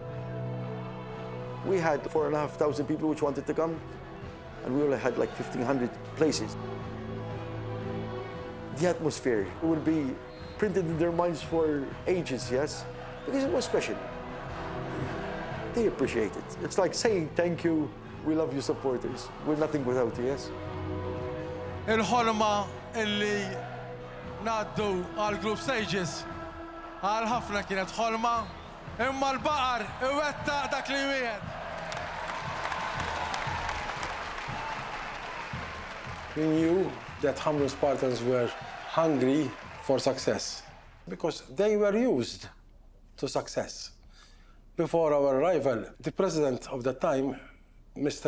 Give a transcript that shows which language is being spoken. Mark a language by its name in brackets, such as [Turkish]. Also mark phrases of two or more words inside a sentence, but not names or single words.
[English] We had 4,500 people which wanted to come, and we only had like 1,500 places. The atmosphere will be printed in their minds for ages, yes? Because it was special. They appreciate it. It's like saying thank you, we love you supporters. We're nothing without you, yes? [Maltese] Il-ħolma illi naddu għal [English] group stages [Maltese] għal ħafna kienet ħolma, imma l-baqar iwettaq dak li wieħed. [English] We knew that Ħamrun Spartans were hungry for success because they were used to success. Before our arrival, the president of the time, Mr.